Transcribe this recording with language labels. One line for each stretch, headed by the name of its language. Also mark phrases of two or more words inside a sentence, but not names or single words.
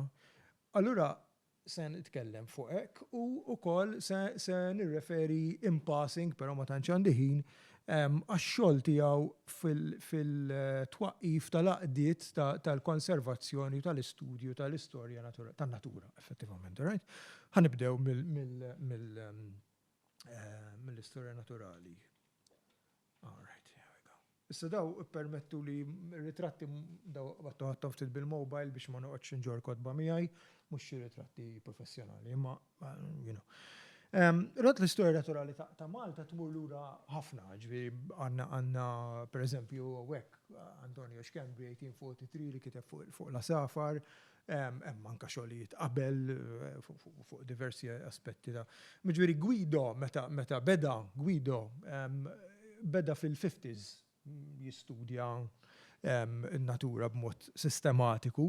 Maltese: Allura se nitkellem fuq hekk u wkoll se nirreferi
English: in passing,
Maltese: però ma tantx għandi ħin, għax-xogħol tiegħu fil-twaqqif tal-għaqdiet tal-konservazzjoni u tal-istudju tal-istorja tan-natura, effettivament, right? Ħanibdew mill-istorja naturali.
English: All right, here we go.
Maltese: Issa daw permettu li ritratti daw għattom ftit bil-mobile biex ma noqgħodx inġor kodba miegħi, mhux xi ritratti professjonali, imma Rod l-istorja naturali ta' Malta tmur lura ħafna, ġifieri għandna pereżempju hekk Antonio Xkembri 1843 li kiteb fuq l-Asafar, hemm anke xogħlijiet qabel fuq diversi aspetti ta' ġifieri Guido meta beda Guido beda fil-50s jistudja n-natura b'mod sistematiku.